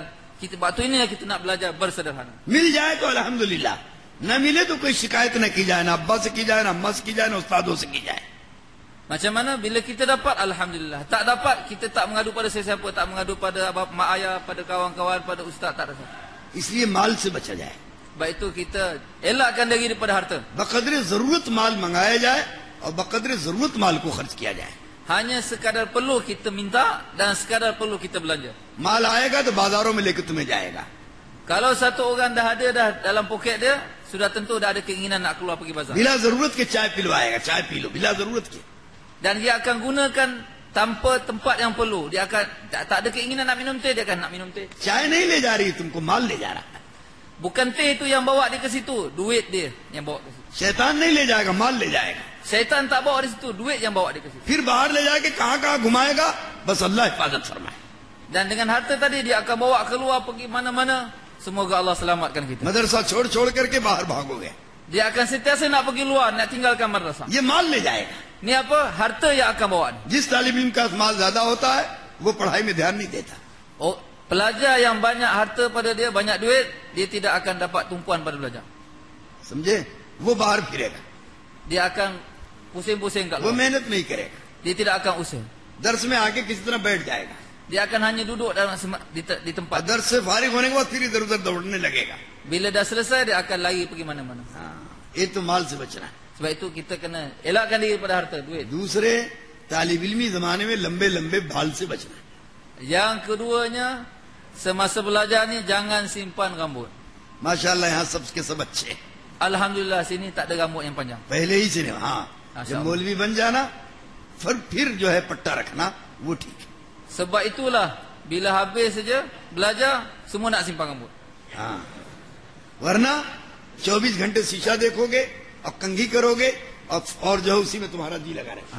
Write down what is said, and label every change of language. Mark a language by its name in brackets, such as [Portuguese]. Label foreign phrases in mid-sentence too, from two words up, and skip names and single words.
[Malay] Waktu inilah kita nak belajar bersederhana. [Urdu] مل جائے تو الحمدللہ، نہ ملے تو کوئی شکایت نہ کی جائے، نہ ابا سے کی جائے، نہ اماں سے کی جائے، نہ استادوں سے کی جائے. [Malay] Macam mana? Bila kita dapat, alhamdulillah. Tak dapat, kita tak mengadu pada sesiapa, tak mengadu pada mak ayah, pada kawan-kawan, pada ustaz, tak ada. [Urdu] اس لیے مال سے بچا جائے. [Malay] Baik itu kita elakkan diri daripada harta. [Urdu] بقدر ضرورت مال منگایا جائے اور بقدر ضرورت مال کو خرچ کیا جائے. [Malay] Hanya sekadar perlu kita minta dan sekadar perlu kita belanja. [Urdu] مال آئے گا تو بازاروں میں لے کر تمہیں جائے گا. [Malay] Kalau satu orang dah ada dah dalam poket dia, sudah tentu dah ada keinginan nak keluar pergi bazar. [Urdu] بلا ضرورت کے چائے پلوائے گا، چائے پی لو بلا ضرورت کے. [Malay] Dan dia akan gunakan tanpa tempat yang perlu. Dia akan tak ada keinginan nak minum teh, dia akan nak minum teh. [Urdu] چائے نہیں لے جا رہی، تم کو مال لے جا رہا ہے. [Malay] Bukan teh itu yang bawa dia ke situ, duit dia yang bawa ke situ. [Urdu] شیطان نہیں لے جائے گا، مال لے جائے گا. [Malay] Syaitan tak bawa di situ, duit yang bawa dia ke situ. [Urdu] پھر باہر لے جا کے کہاں گھمائے گا، بس اللہ حفاظت فرمائے. [Malay] Dan dengan harta tadi dia akan bawa keluar pergi mana-mana. Semoga Allah selamatkan kita. [Urdu] مدرسہ چھوڑ کر کے باہر بھاگو گے, [Malay] Dia akan sentiasa nak pergi luar, nak tinggalkan madrasah. [Urdu] یہ مال لے جائے گا. [Malay] Ni apa? Harta yang akan bawa ni. [Urdu] جس طالب علم کا مال زیادہ ہوتا ہے وہ پڑھائی میں دھیان نہیں دیتا. [Malay] Oh, pelajar yang banyak harta pada dia, banyak duit, dia tidak akan dapat tumpuan pada belajar. [Urdu] سمجھے؟ وہ باہر پھرے گا, [Malay] Dia akan pusing-pusing kat [Urdu] वो [Malay] luar. [Urdu] محنت نہیں کرے گا. [Malay] Dia tidak akan usaha. [Urdu] درس میں آ کے کسی طرح بیٹھ جائے گا. [Malay] Dia akan hanya duduk dalam di tempat. [Urdu] درس سے فارغ ہونے کے بعد پھر ادھر ادھر دوڑنے لگے گا. [Malay] Bila dah selesai, dia akan lari pergi mana-mana. [Urdu] یہ تو مال سے بچنا ہے. [Malay] Sebab itu kita kena elakkan diri pada harta, duit. [Urdu] دوسرے طالب علمی زمانے میں لمبے لمبے بال سے بچنا ہے. [Malay] Yang keduanya, semasa belajar ni jangan simpan rambut. [Urdu] ماشاءاللہ یہاں سب کے سب اچھے ہیں. [Malay] Alhamdulillah sini tak ada rambut yang panjang. [Urdu] پہلے ہی سے نہیں. ہاں، جب مولوی بن جانا پھر جو ہے پٹا رکھنا وہ ٹھیک ہے. [Malay] Sebab itulah bila habis saja belajar semua nak simpan rambut. [Urdu] ہاں، ورنہ 24 گھنٹے شیشہ دیکھو گے اور کنگھی کرو گے اور جو ہے اسی میں تمہارا جی لگا رہے گا.